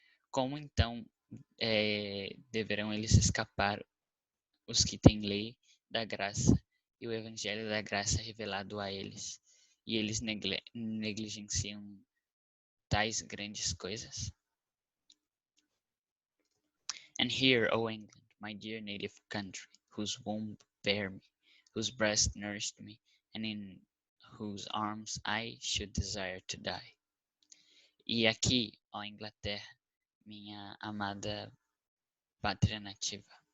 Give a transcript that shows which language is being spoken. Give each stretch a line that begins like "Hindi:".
Portuguese: Como então deverão eles escapar os que têm lei da graça e o evangelho da graça revelado a eles, e eles negligenciam tais grandes coisas?
English: And here, O England, my dear native country, whose womb bare me, whose breast nourished me, and in whose arms I should desire to die.
Portuguese: E aqui, ó Inglaterra, minha amada pátria nativa.